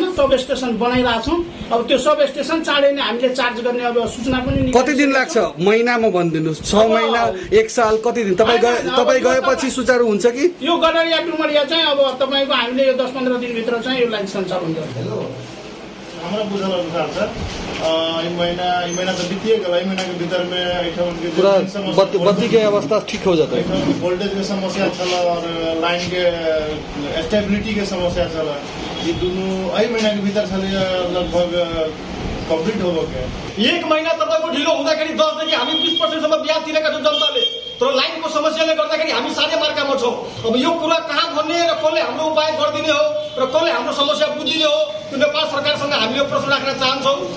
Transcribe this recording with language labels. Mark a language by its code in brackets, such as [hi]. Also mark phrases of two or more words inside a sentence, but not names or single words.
[ne] सब स्टेसन बनाइरहेछौँ। अब त्यो सब स्टेसन चाँडै नै हामीले चार्ज गर्ने अब सूचना पनि कति दिन लाग्छ? महिनामा भनिदिनुहोस्, 6 महिना, 1 साल, कति दिन? तपाईँ गएपछि सुचारू हुन्छ कि? यो गडरिया डुमरिया चाहिँ अब तपाईँको हामीले यो 10-15 दिनभित्र चाहिँ यो लाइन सञ्चालन गर्छौँ। [hi] हमारा बुझल अनुसार सर ई महीना तो बीतिए गया, ई महीना के भीतर में पूरा बत्ती के अवस्था ठीक हो जाता है। वोल्टेज के समस्या चल और लाइन के स्टेबिलिटी के समस्या चल, ये दोनों ई महीना के भीतर लगभग कम्प्लिट हो गयो। [ne] 1 महिना तपाईँको ढिलो हुँदाखेरि 10 देखि हामी 20% सम्म ब्याज तिरेका छौँ जनताले, तर लाइनको समस्याले गर्दाखेरि हामी साह्रै मार्कामा छौँ। अब यो कुरा कहाँ भन्ने र कसले हाम्रो उपाय गरिदिने हो र कसले हाम्रो समस्या बुझिदिने हो, त्यो नेपाल सरकारसँग हामी यो प्रश्न राख्न चाहन्छौँ।